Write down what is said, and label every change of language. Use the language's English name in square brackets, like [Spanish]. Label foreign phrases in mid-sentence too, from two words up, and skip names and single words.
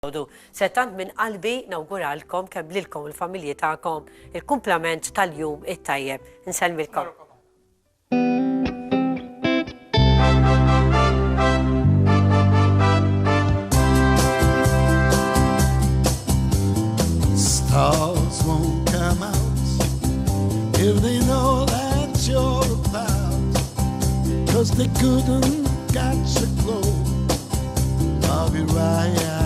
[Maltese] Settant minn qalbi nawguralkom kemm lilkom il-familji tagħkom il-kumplament tal-jum it-tajjeb. Insellmilkom. [English] Stars won't come out if they know that you're about, 'cause they couldn't catch the glow of your eyes.